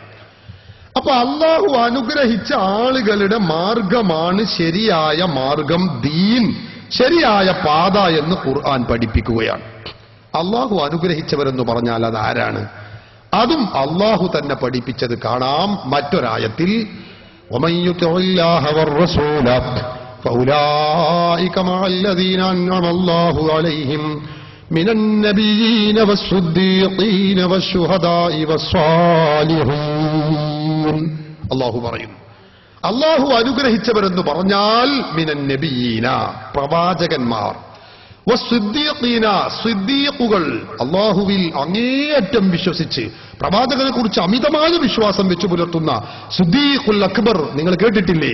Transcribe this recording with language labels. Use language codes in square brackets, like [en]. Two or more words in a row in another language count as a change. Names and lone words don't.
[ml] അപ്പൊ അള്ളാഹു അനുഗ്രഹിച്ച ആളുകളുടെ മാർഗമാണ് ശരിയായ മാർഗം, ദീൻ, ശരിയായ പാത എന്ന് ഖുർആൻ പഠിപ്പിക്കുകയാണ്. അള്ളാഹു അനുഗ്രഹിച്ചവരെന്ന് പറഞ്ഞാൽ അതാരാണ്? അതും അള്ളാഹു തന്നെ പഠിപ്പിച്ചത് കാണാം മറ്റൊരായത്തിൽ. [ar] وَمَن يُطِعِ اللَّهَ وَالرَّسُولَ فَأُولَٰئِكَ مَعَ الَّذِينَ أَنْعَمَ اللَّهُ عَلَيْهِم مِنَ النَّبِيِّينَ وَالصِّدِّيقِينَ وَالشُّهَدَاءِ وَالصَّالِحِينَ. [ml] അള്ളാഹു പറയുന്നു, അള്ളാഹു അനുഗ്രഹിച്ചവരെന്ന് പറഞ്ഞാൽ [ar] مِنَ النَّبِيِّينَ, [ml] പ്രവാചകന്മാർ, വസ്സിദ്ദീഖീന, സിദ്ദീഖുകൾ, അള്ളാഹുവിൽ അങ്ങേയറ്റം വിശ്വസിച്ച് പ്രവാചകനെ കുറിച്ച് അമിതമായ വിശ്വാസം വെച്ചു പുലർത്തുന്ന സിദ്ദീഖുൽ അക്ബർ നിങ്ങൾ കേട്ടിട്ടില്ലേ?